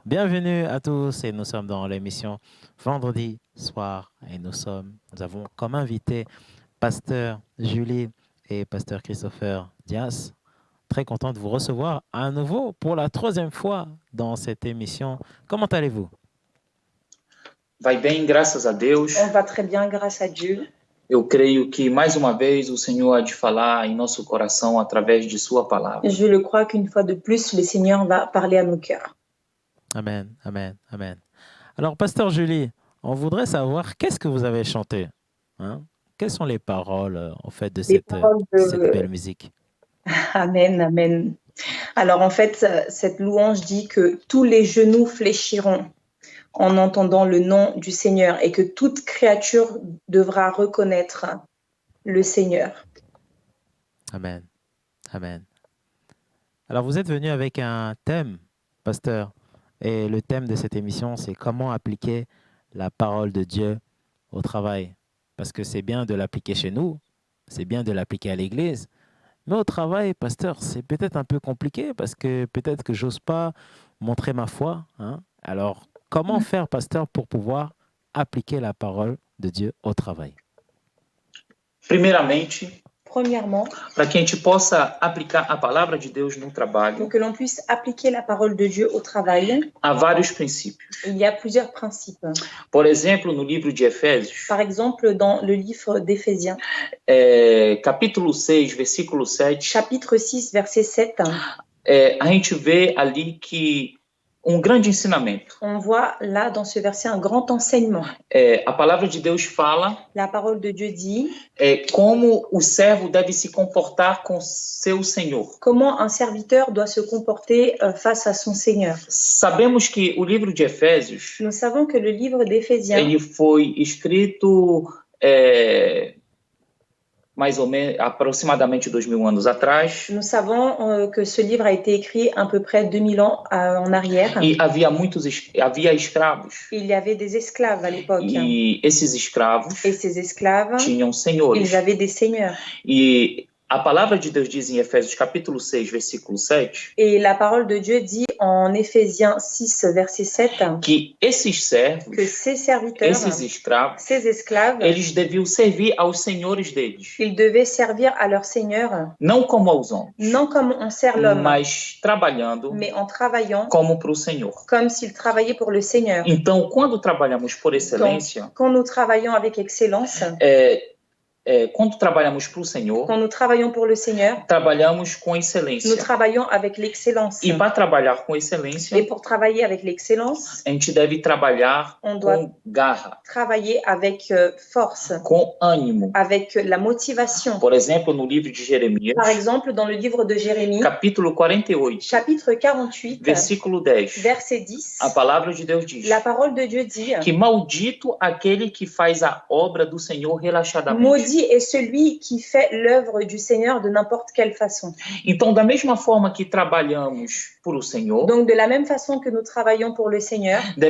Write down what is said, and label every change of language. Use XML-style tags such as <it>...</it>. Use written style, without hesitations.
<fr>Bienvenue à tous et nous sommes dans l'émission Vendredi soir et nous avons comme invité Pasteur Julie et Pasteur Christopher Dias. Très content de vous recevoir à nouveau pour la 3e fois dans cette émission. Comment allez-vous?</fr> <pt>Vai bem, graças a Deus.</pt> <fr>On va très bien, grâce à Dieu.</fr> <pt>Eu creio que mais uma vez o Senhor há de falar em nosso coração através de sua palavra.</pt> <fr>Je le crois qu'une fois de plus, le Seigneur va parler à nos cœurs. Amen, amen, amen. Alors, Pasteur Julie, on voudrait savoir qu'est-ce que vous avez chanté, hein? Quelles sont les paroles en fait de cette belle musique? Amen, amen. Alors en fait, cette louange dit que tous les genoux fléchiront en entendant le nom du Seigneur et que toute créature devra reconnaître le Seigneur. Amen, amen. Alors vous êtes venu avec un thème, pasteur, et le thème de cette émission, c'est comment appliquer la parole de Dieu au travail. Parce que c'est bien de l'appliquer chez nous, c'est bien de l'appliquer à l'église, mais au travail, pasteur, c'est peut-être un peu compliqué parce que peut-être que j'ose pas montrer ma foi, hein? Alors, comment faire, pasteur, pour pouvoir appliquer la parole de Dieu au travail? Premièrement,</fr> <pt>para que a gente possa aplicar a palavra de Deus no trabalho,</pt> <fr>pour que l'on puisse appliquer la parole de Dieu au travail,</fr> <pt>há vários princípios.</pt> <fr>il y a plusieurs principes.</fr> <pt>Por exemplo, no livro de Efésios,</pt> <fr>Par exemple, dans le livre d'Éphésiens,</fr> <pt>capítulo 6, versículo 7,</pt> <fr>chapitre 6, verset 7,</fr> <pt>a gente vê ali que grande ensinamento.</pt> <fr>On voit là dans ce verset un grand enseignement.</fr> <pt>A palavra de Deus fala</pt> <fr>La parole de Dieu dit</fr> <pt>como o servo deve se comportar com seu senhor.</pt> <fr>comment un serviteur doit se comporter face à son Seigneur.</fr> <pt>Sabemos que o livro de Efésios,</pt> <fr>Nous savons que le livre d'Éphésiens,</fr> <pt>ele foi escrito mais ou menos aproximadamente 2000 anos atrás.</pt> <fr>nous savons que ce livre a été écrit à peu près 2000 ans en arrière.</fr> <pt>E havia escravos.</pt> <fr>Il y avait des esclaves à l'époque.</fr> <pt>E esses escravos</pt> <fr>Et ces esclaves,</fr> <pt>tinham senhores.</pt> <fr>ils avaient des seigneurs.</fr> <pt>E a palavra de Deus diz em Efésios capítulo 6, versículo 7,</pt> <fr>Et la parole de Dieu dit en Éphésiens 6, verset 7,</fr> <pt>que esses servos,</pt> <fr>que ces serviteurs,</fr> <pt>esses escravos,</pt> <fr>ces esclaves,</fr> <pt>eles deviam servir aos senhores deles.</pt> <fr>ils devaient servir à leur Seigneur,</fr> <pt>Não como aos homens,</pt> <fr>non comme on sert l'homme,</fr> <pt>mas trabalhando</pt> <fr>mais en travaillant</fr> <pt>como para o Senhor.</pt> <fr>comme s'ils travaillaient pour le Seigneur.</fr> <pt>Então, quando trabalhamos por excelência,</pt> <fr>Quand nous travaillons avec excellence,</fr> <pt>quando trabalhamos para o Senhor,</pt> <fr>quand nous travaillons pour le Seigneur,</fr> <pt>trabalhamos com</pt> <fr>nous</fr> <pt>excelência.</pt> <fr>travaillons avec l'excellence.</fr> <pt>E para trabalhar com excelência,</pt> <fr>Et pour travailler avec l'excellence,</fr> <pt>a gente deve trabalhar</pt> <fr>on doit</fr> <pt>com garra,</pt> <fr>travailler avec force,</fr> <pt>com ânimo.</pt> <fr>avec la motivation.</fr> <pt>Por exemplo, no livro de Jeremias,</pt> <fr>Par exemple, dans le livre de Jérémie,</fr> <pt>capítulo 48,</pt> <fr>chapitre 48,</fr> <pt>versículo 10,</pt> <fr>verset 10,</fr> <pt>a palavra de Deus diz</pt> <fr>la parole de Dieu dit</fr> <pt>que maldito aquele que faz a obra do Senhor relaxadamente.</pt> <fr>Maudit est celui qui fait l'œuvre du Seigneur de n'importe quelle façon.</fr> <pt>Então, da mesma forma que trabalhamos por o Senhor,</pt> <fr>Donc, de la même façon que nous travaillons pour le Seigneur,</fr>